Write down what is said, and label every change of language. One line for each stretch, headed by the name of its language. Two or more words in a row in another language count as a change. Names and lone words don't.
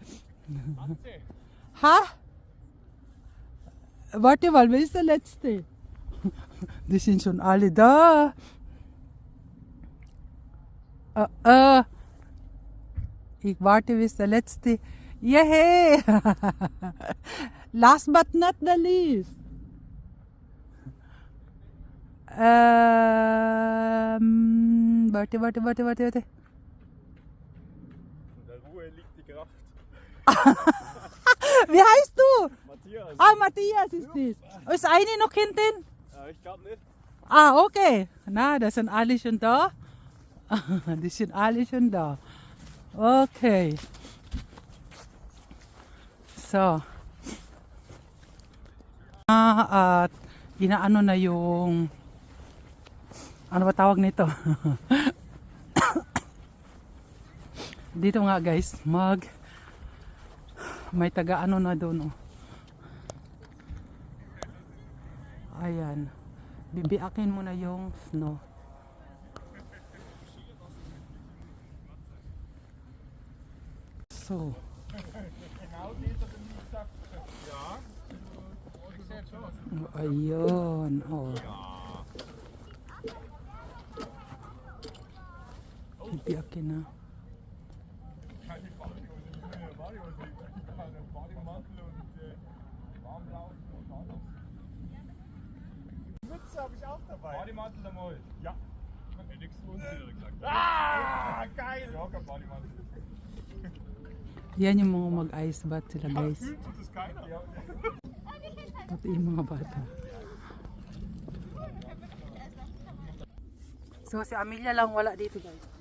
German: Ha? Warte mal, wer ist der Letzte? Die sind schon alle da. Ich warte, bis der letzte. Yay!
English: Last but not the least.
German: Warte. In der Ruhe liegt die Kraft. Wie heißt du? Matthias. Matthias ist das. Ist eine noch hinten? Ich glaube nicht. Okay. Na, das sind alle schon da. Die sind alle schon da. Okay. So.
Filipino: At inaano na yung ano ba tawag nito? Dito nga guys, May taga ano na doon, oh. Ayan. Bibiakin mo na yung snow. So. Oh, ayun. Oh. Bibiakin na.
German: Mütze habe ich auch dabei. Bademantel einmal. Ja. Hätte ich so gesagt. Ah, geil. Ja, kein Bademantel.
Filipino: Yan yung mga mag-
English: ice bath
Filipino: sila, guys.
German: Fühlt sich das keiner? Ja.
Filipino: Pati yung mga bata. So, si Amelia lang wala dito, guys.